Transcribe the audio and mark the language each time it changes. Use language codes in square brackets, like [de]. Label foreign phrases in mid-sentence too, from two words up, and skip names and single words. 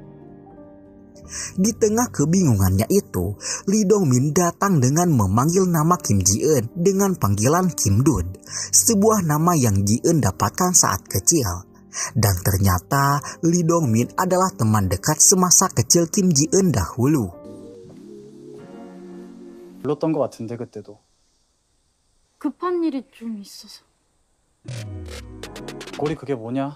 [id] Di tengah kebingungannya itu, Lee Dong-min datang dengan memanggil nama Kim Ji-eun dengan panggilan Kim Dud, sebuah nama yang Ji-eun dapatkan saat kecil. Dan ternyata Lee Dong-min adalah teman dekat semasa kecil Kim Ji-eun dahulu. [ko] 불렀던 것 같은데 그때도. 급한 일이 좀 있어서. 꼬리 그게 뭐냐?